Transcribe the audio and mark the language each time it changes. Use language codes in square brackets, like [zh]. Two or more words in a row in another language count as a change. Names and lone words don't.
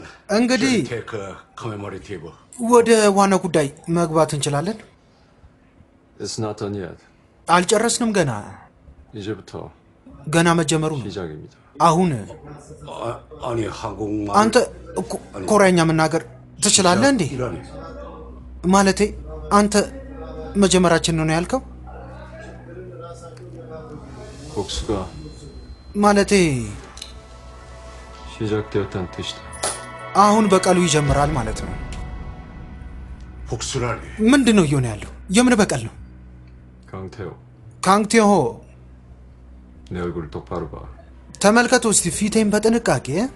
[am] እንግዲህ [en] should take a commemorative. [am] ወደ ዋና ጉዳይ መግባት እንችላለን [en] It's not done yet. [am] አልጨረስንም [ko] 이제부터 [am] ገና መጀመሩ ነው [ko] 시작입니다. [am] አሁን [ko] 아니 한국말. [am] አንተ ኮሪያኛ መናገር ትችላለህ እንዴ [ko] 이러네. [am] ማለቴ አንተ መጀመራችን ነው ያልከው [ko] 복수가 [am] ማለቴ [ko] 시작되었다는 뜻이다. [am] አሁን በቀሉ ይጀምራል ማለት ነው [ko] 복수라니. [am] ምንድን ነው እየሆነ ያለው የምን በቀል ነው [ko] 강태호, [am] ካንግቴሆ [ko] 내 얼굴을 똑바로 봐. [am] ተመልከቱ እስቲ ፊቴን በጥንቃቄ